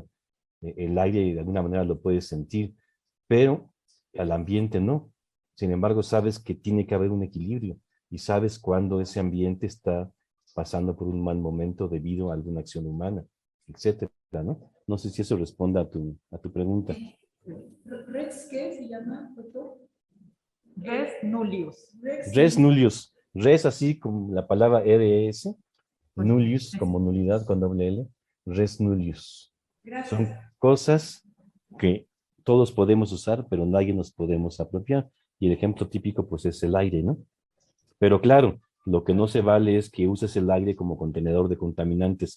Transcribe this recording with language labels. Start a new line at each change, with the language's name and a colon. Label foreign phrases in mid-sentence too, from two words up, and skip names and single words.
Spanish: El aire de alguna manera lo puedes sentir, pero al ambiente no. Sin embargo, sabes que tiene que haber un equilibrio y sabes cuándo ese ambiente está pasando por un mal momento debido a alguna acción humana, etcétera, ¿no? No sé si eso responde a tu pregunta. ¿Res qué se llama, doctor?
Latin: Res nullius. Res nullius.
Spanish: Res así como la palabra RS, nullius como nulidad con doble L,
Latin: res nullius.
Spanish: Gracias. Son cosas que todos podemos usar, pero nadie nos podemos apropiar. Y el ejemplo típico, pues, es el aire, ¿no? Pero claro, lo que no se vale es que uses el aire como contenedor de contaminantes.